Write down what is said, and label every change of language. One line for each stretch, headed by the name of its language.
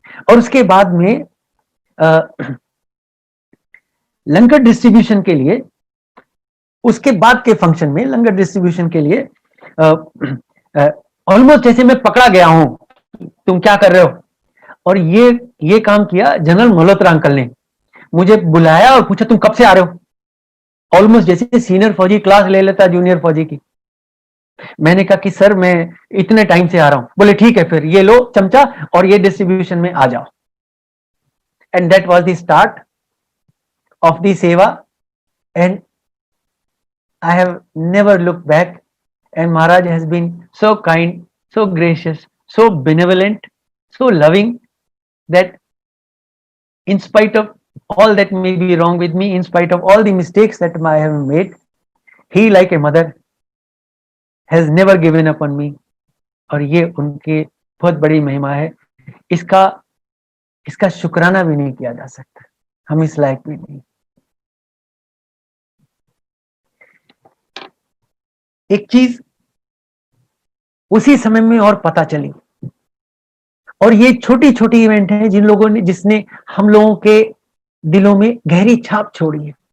Hindi: और उसके बाद में लंगर डिस्ट्रीब्यूशन के लिए, उसके बाद के फंक्शन में लंगर डिस्ट्रीब्यूशन के लिए ऑलमोस्ट जैसे मैं पकड़ा गया हूं, तुम क्या कर रहे हो, और ये काम किया जनरल मल्होत्रा अंकल ने। मुझे बुलाया और पूछा तुम कब से आ रहे हो, ऑलमोस्ट जैसे सीनियर फौजी क्लास ले लेता जूनियर फौजी की। मैंने कहा कि सर मैं इतने टाइम से आ रहा हूं। बोले ठीक है फिर ये लो चमचा और ये डिस्ट्रीब्यूशन में आ जाओ।
English: And that was the start of the seva, and I have never looked back, and Maharaj has been so kind, so gracious, so benevolent, so loving, that in spite of all that may be wrong with me, in spite of all the mistakes that I have made, he like a mother has never given up on me।
Hindi: और ये उनके बहुत बड़ी महिमा है, इसका शुक्राना भी नहीं किया जा सकता, हम इस लायक भी नहीं। एक चीज उसी समय में और पता चली, और ये छोटी छोटी इवेंट है जिसने हम लोगों के दिलों में गहरी छाप छोड़ी है।